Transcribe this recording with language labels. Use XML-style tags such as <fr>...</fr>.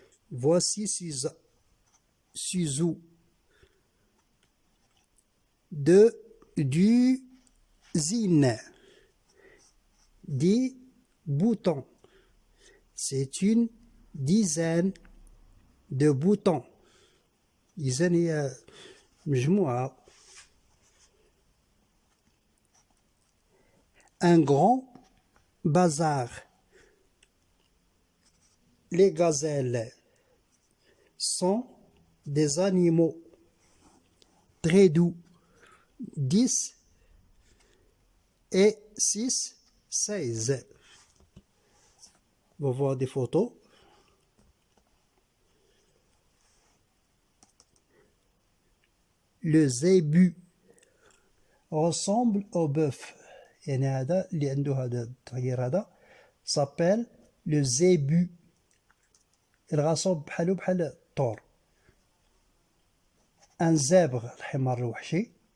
<fr>Voici Suzu. D'usine. 10 boutons. C'est une dizaine de boutons.</fr> <ar>dizaine هي مجموعة.</ar> <fr>Un grand bazar. Les gazelles sont des animaux très doux. 10 et 6 16. On va voir des photos. Le zébu ressemble au bœuf.</fr> <ar>يعني هذا اللي عنده هذا التغيير هذا</ar> <fr>s'appelle le zébu. Il ressemble</fr> <ar>بحالو بحال الطور.</ar> <fr>Un zèbre</fr> <ar>الحمار الوحشي.</ar>